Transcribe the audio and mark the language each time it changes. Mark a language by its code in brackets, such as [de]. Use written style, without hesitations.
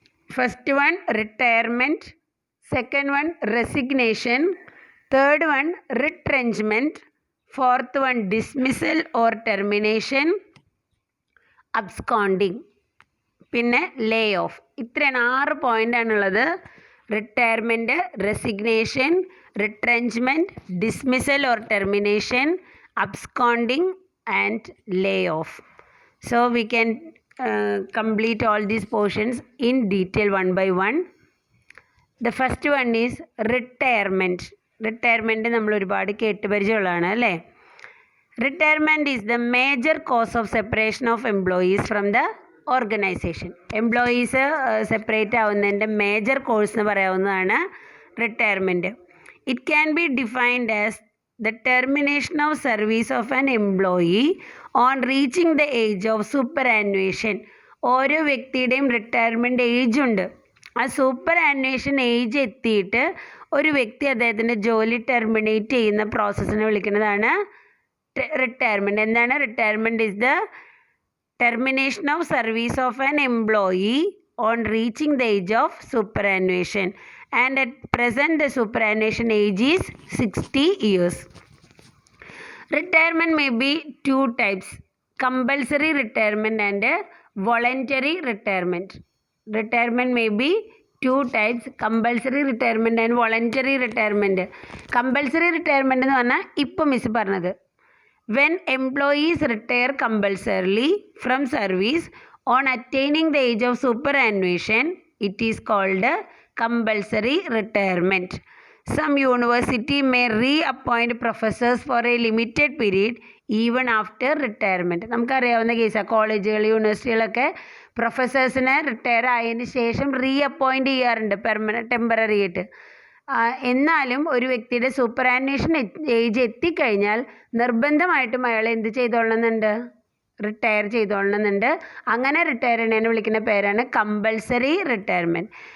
[en] First one retirement, second one resignation, third one retrenchment, fourth one dismissal or termination, absconding, പിന്നെ lay off. ഇത്രയാണ് 6 പോയിൻ്റാണുള്ളത്. Retirement, resignation, retrenchment, dismissal or termination, absconding and lay off. So we can complete all these portions in detail one by one. The first one is retirement. Retirement [ml] നമ്മൾ ഒരുപാട് കേട്ട് പരിചയമുള്ളതാണ് അല്ലേ. [en] Retirement is the major cause of separation of employees from the organisation. [ml] Employees separate ആവുന്നതിൻ്റെ major course എന്ന് പറയാവുന്നതാണ് retirement. [en] It can be defined as the termination of service of an employee on reaching the age of superannuation. [ml] ഓരോ വ്യക്തിയുടെയും retirement age ഉണ്ട്. ആ super ആനുവേഷൻ age എത്തിയിട്ട് ഒരു വ്യക്തി അദ്ദേഹത്തിൻ്റെ ജോലി ടെർമിനേറ്റ് ചെയ്യുന്ന പ്രോസസ്സിനെ വിളിക്കുന്നതാണ് റിട്ടയർമെൻറ്റ്. എന്താണ് retirement? [en] Is the termination of service of an employee on reaching the age of superannuation, and at present the superannuation age is 60 years. Retirement may be 2 types: compulsory retirement and voluntary retirement. Retirement may be 2 types: compulsory retirement and voluntary retirement. Compulsory retirement [ml] എന്ന് പറഞ്ഞാൽ ഇപ്പം miss പറഞ്ഞത്, [en] when employees retire compulsorily from service on attaining the age of superannuation, it is called compulsory retirement. Some university may reappoint professors for a limited period even after retirement. [ml] നമുക്കറിയാവുന്ന കേസാണ്. കോളേജുകൾ, യൂണിവേഴ്സിറ്റികളൊക്കെ പ്രൊഫസേഴ്സിനെ retire ആയതിന് ശേഷം റീഅപ്പോയിൻറ്റ് ചെയ്യാറുണ്ട് temporary ആയിട്ട്. എന്നാലും ഒരു വ്യക്തിയുടെ സൂപ്പറാനുവേഷൻ ഏജ് എത്തിക്കഴിഞ്ഞാൽ നിർബന്ധമായിട്ടും അയാൾ എന്ത് ചെയ്തോളണമെന്നുണ്ട്? റിട്ടയർ ചെയ്തോളണമെന്നുണ്ട്. അങ്ങനെ റിട്ടയർ ചെയ്യുന്നതിനെ വിളിക്കുന്ന പേരാണ് കമ്പൾസറി റിട്ടയർമെൻറ്റ്.